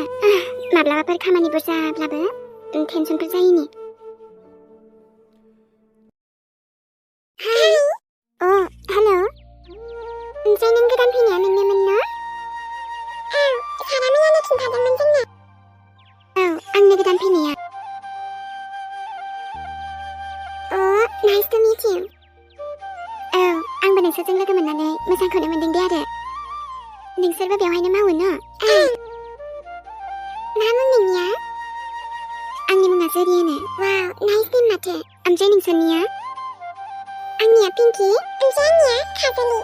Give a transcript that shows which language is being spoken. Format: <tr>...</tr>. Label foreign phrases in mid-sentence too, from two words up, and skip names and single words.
<brx>माब्लाबाफोर खामानि बुरजाब्लाबो टेनसनफोर जायिनि। हाय। हेल'। ओमफ्राय नों गोदान फैनाया नोंनोमोन ना? औ, सारा मैयानो खिन्थादोंमोन जोंनो। औ, आंनो गोदान फैनाया।</brx> <en>nice to meet you.</en> <brx>औ, आंबो नोंसोरजों लोगो मोननानै मोजांखौनो मोनदों दे आरो। नोंसोरबो बेवहायनो मावो न'? मा मुं नोंनिया? आंनि मुङा जुरियानो। वाव,</brx> <en>nice name</en> <brx>माथो। ओमफ्राय नोंसोरनिया? आंनिया पिंकि, ओमफ्राय आंनिया काजली।</brx>